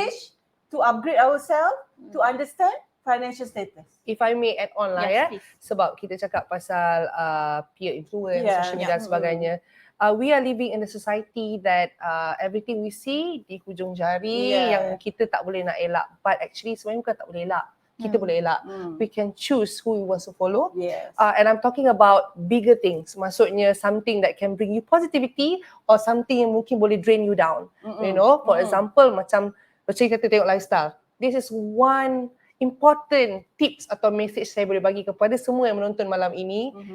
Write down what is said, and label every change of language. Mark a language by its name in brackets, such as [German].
[English] knowledge, to upgrade ourselves, to understand financial status. If I may add on lah Yes, please. [Malay] sebab kita cakap pasal peer influence, [English] Yeah. [Malay] social media dan sebagainya. [English] We are living in a society that everything we see [Malay] di hujung jari yang kita tak boleh nak elak. [English] But actually [Malay] sebenarnya bukan tak boleh elak. Kita boleh elak. [English] We can choose who we want to follow. Yes. And I'm talking about bigger things. Maksudnya something that can bring you positivity or something [Malay] yang mungkin boleh [English] drain you down. You know, for example [Malay] macam kita tengok lifestyle. [English] This is one important tips [Malay] atau message saya boleh bagi kepada semua yang menonton malam ini.